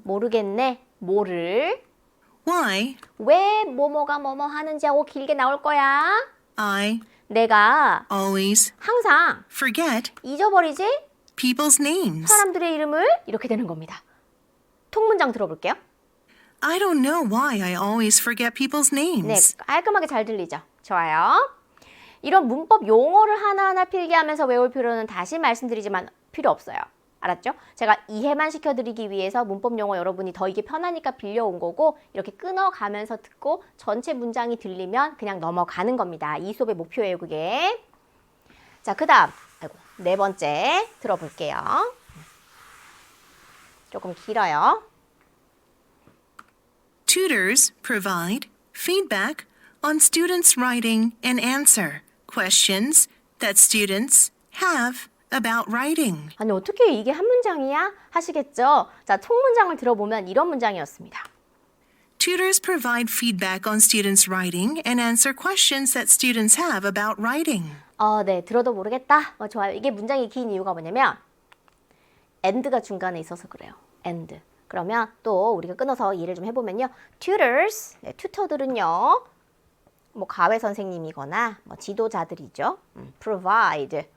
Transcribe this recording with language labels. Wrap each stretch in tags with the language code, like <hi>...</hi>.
<ko>모르겠네. 뭐를</ko> <en>why</en> <ko>왜 뭐뭐가 뭐뭐 하는지 하고 길게 나올 거야.</ko> <en>I</en> <ko>내가</ko> <en>always</en> <ko>항상</ko> <en>forget</en> <ko>잊어버리지</ko> <en>people's names.</en> <ko>사람들의 이름을 이렇게 되는 겁니다. 통문장 들어볼게요.</ko> <en>I don't know why I always forget people's</en> <ko>네,</ko> <en>names.</en> <ko>깔끔하게 잘 들리죠? 좋아요. 이런 문법 용어를 하나하나 필기하면서 외울 필요는 다시 말씀드리지만 필요 없어요. 알았죠? 제가 이해만 시켜드리기 위해서 문법 용어 여러분이 더 이게 편하니까 빌려온 거고 이렇게 끊어가면서 듣고 전체 문장이 들리면 그냥 넘어가는 겁니다. 이 수업의 목표예요, 그게. 자, 그 다음 네 번째 들어볼게요. 조금 길어요.</ko> <en>Tutors provide feedback on students' writing and answer questions that students have about writing.</en> <ko>아니 어떻게 이게 한 문장이야? 하시겠죠? 자, 총문장을 들어보면 이런 문장이었습니다.</ko> <en>Tutors provide feedback on students' writing and answer questions that students have about writing.</en> <ko>네, 들어도 모르겠다. 좋아요. 이게 문장이 긴 이유가 뭐냐면 and가 중간에 있어서 그래요.</ko> <en>and.</en> <ko>그러면 또 우리가 끊어서 이해를 좀 해보면요. tutors, 네, 튜터들은요. 뭐 가외 선생님이거나 뭐 지도자들이죠.</ko> <en>provide.</en>